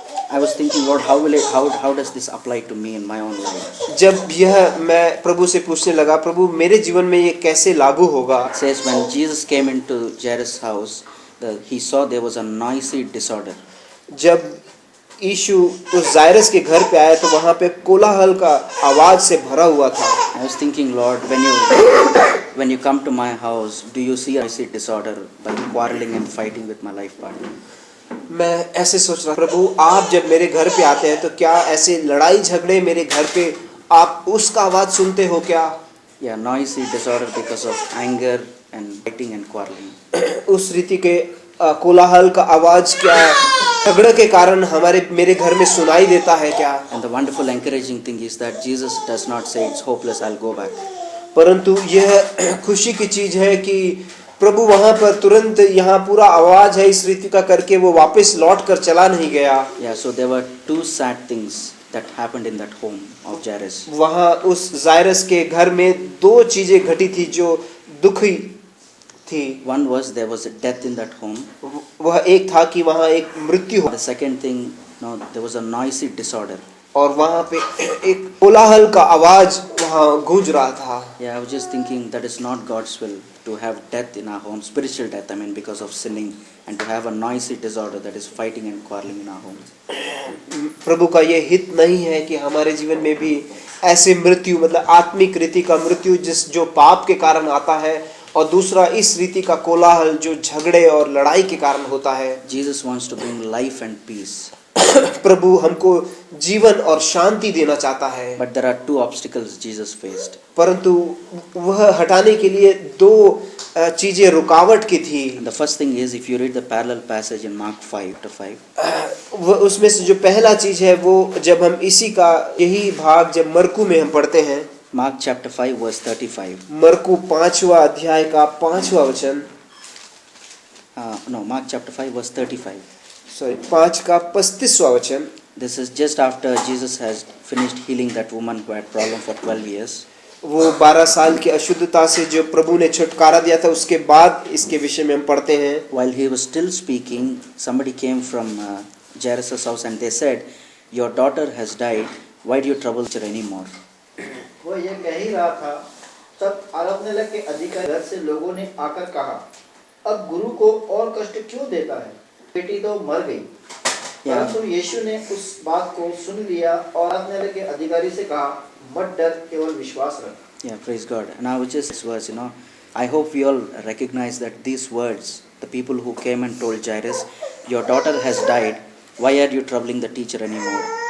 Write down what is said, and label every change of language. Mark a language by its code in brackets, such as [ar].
[en] I was thinking, Lord, how does this apply to me in my own life? [hi] जब यह मैं प्रभु से पूछने लगा, प्रभु मेरे जीवन में ये कैसे लागू होगा? [en] It says when Jesus came into Jairus' house, he saw there was a noisy disorder. [hi] जब यीशु उस जायरस के घर पे आया तो वहाँ पे कोलाहल का आवाज से भरा हुआ था। [en] I was thinking, Lord, when you come to my house, do you see a noisy disorder by quarreling and fighting with my life partner? [hi] मैं ऐसे सोच रहा, प्रभु आप जब मेरे घर पे आते हैं तो क्या ऐसे लड़ाई झगड़े मेरे घर पे आप उसका आवाज सुनते हो क्या? [en] Yeah, noisy disorder because of anger and fighting and quarreling. [hi] उस रीति के कोलाहल का आवाज क्या झगड़े के कारण हमारे मेरे घर में सुनाई देता है क्या? [en] And the wonderful encouraging thing is that Jesus does not say it's hopeless, I'll go back. [hi] परंतु यह खुशी की चीज है कि प्रभु वहां पर तुरंत यहाँ पूरा आवाज है इस रीति का करके वो वापस लौट कर चला नहीं गया। [en] Yeah, so there were two sad things that happened in that home of Jairus. [hi] वहाँ उस जायरस के घर में दो चीजें घटी थी जो दुखी थी। [en] One was there was a death in that home. [hi] वह एक था कि वहाँ एक मृत्यु हो, [en] The second thing, no, there was a noisy disorder. [hi] और वहाँ पे एक कोलाहल का आवाज वहाँ गूंज रहा था। [en] Yeah, I was just thinking that is not God's will to have death in our home, spiritual death, I mean, because of sinning, and to have a noisy disorder that is fighting and quarreling in our homes. [hi] प्रभु का ये हित नहीं है कि हमारे जीवन में भी ऐसे मृत्यु मतलब आत्मिक रीति का मृत्यु जो पाप के कारण आता है, और दूसरा इस रीति का कोलाहल जो झगड़े और लड़ाई के कारण होता है। [en] Jesus wants to bring life and peace. [hi] प्रभु हमको जीवन और शांति देना चाहता है, [en] But there are two obstacles Jesus faced. [hi] परंतु वह हटाने के लिए दो चीजें रुकावट की थी। [en] And the first thing is, if you read the parallel passage in Mark 5:5, [hi] वह उसमें से जो पहला चीज है वो जब हम इसी का यही भाग जब मरकू में हम पढ़ते हैं, [en] Mark chapter 5 verse 35. [hi] मरकू 5वां अध्याय का 5वां वचन, [en] Mark chapter 5 verse 35. [hi] 5 का 35वां वचन। [en] This is just after Jesus has finished healing that woman who had problem for 12 years. [hi] वो 12 साल की अशुद्धता से जो प्रभु ने छुटकारा दिया था, उसके बाद इसके विषय में हम पढ़ते हैं। [en] While he was still speaking, somebody came from Jairus' house and they said, "Your daughter has died. Why do you trouble her anymore?" [hi] वो ये कह ही रहा था, तब आराधनालय लगे अधिकारी घर से लोगों ने आकर कहा, अब गुरु को और कष्ट क्यों देता है, बेटी तो मर गई। परंतु यीशु ने उस बात को सुन लिया और आराधनालय के अधिकारी से कहा, मत डर, केवल विश्वास रख। [en] Yeah, praise God. And I was just this verse, I hope we all recognize that these words, the people who came and told Jairus, "Your daughter has died. Why are you troubling the teacher anymore?"